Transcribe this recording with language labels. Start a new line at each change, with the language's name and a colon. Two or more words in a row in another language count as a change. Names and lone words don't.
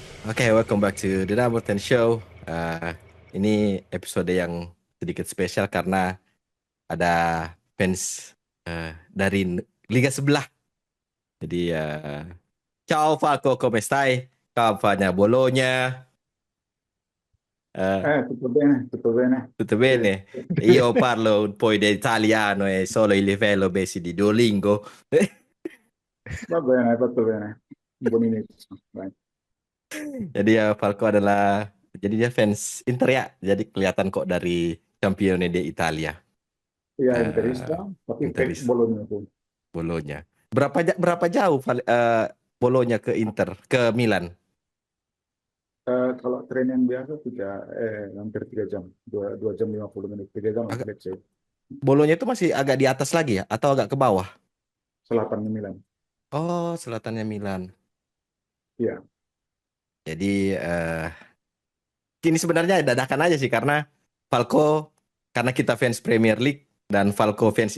English: Oke, welcome back to the Number 10 Show.
Indonesian: Ini episode yang sedikit spesial karena ada fans dari liga sebelah. Jadi,
Italian: ciao Falco, come stai? Ciao Fanya Bologna. Eh, Tutto bene, tutto bene. Tutto Sì. bene? Io parlo un po' di italiano e solo il livello basic di Duolingo. Va bene, hai fatto bene. Un buon inizio. Dai.
Indonesian: Jadi Falco adalah jadi dia fans Inter ya. Jadi kelihatan kok dari Campione di Italia. Iya, interista, Eh tapi fake Interis Bologna tuh. Bolonya. Berapa jauh Bolonya ke Inter ke Milan? Kalau tren yang biasa hampir 3 jam, 2 jam 50 menit, 3 jam lah, Agak,
English: let's say.
Indonesian: Bolonya itu masih agak di atas lagi ya atau agak ke bawah? Selatannya Milan. Oh, selatannya Milan. Iya, Jadi ini sebenarnya dadakan aja sih karena Falco karena kita fans Premier League dan Falco fans